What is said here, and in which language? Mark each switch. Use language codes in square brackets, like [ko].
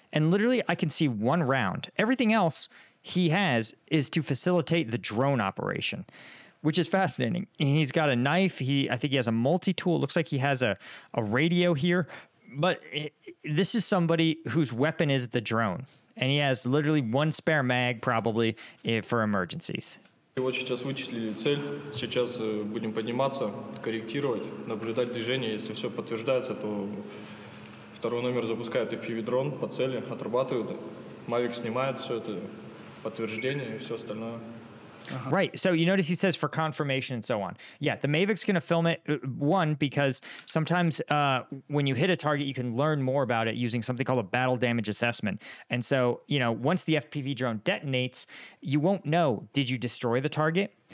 [en] And literally I can see one round. Everything else he has is to facilitate the drone operation, which is fascinating. He's got a knife. I think he has a multi-tool. It looks like he has a radio here. But this is somebody whose weapon is the drone. And he has literally one spare mag probably for emergencies. [ru] Вот сейчас вычислили цель, сейчас будем подниматься, корректировать, наблюдать движение. Если все подтверждается, то второй номер запускает FPV-дрон по цели, отрабатывают. Mavic снимает все это, подтверждение и все остальное. [en] Right. So you notice he says for confirmation and so on. Yeah, the Mavic's going to film it, one, because sometimes when you hit a target, you can learn more about it using something called a battle damage assessment. And so, once the FPV drone detonates, you won't know, did you destroy the target?